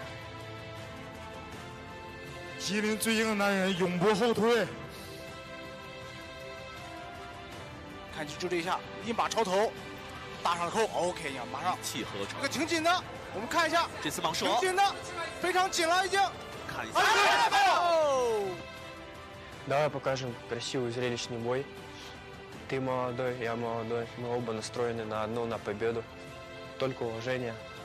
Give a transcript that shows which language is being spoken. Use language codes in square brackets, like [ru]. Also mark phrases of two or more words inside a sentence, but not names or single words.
[zh] 吉林最硬的男人永不后退。看清楚这一下，一把朝头，搭上扣 ，OK 呀，马上气合成。这个挺紧的，我们看一下，这次蟒蛇挺紧的，非常紧了已经。看一下。 [ru] Давай покажем красивый зрелищный бой. Ты молодой, я молодой, мы оба настроены на одну, на победу. Только уважение.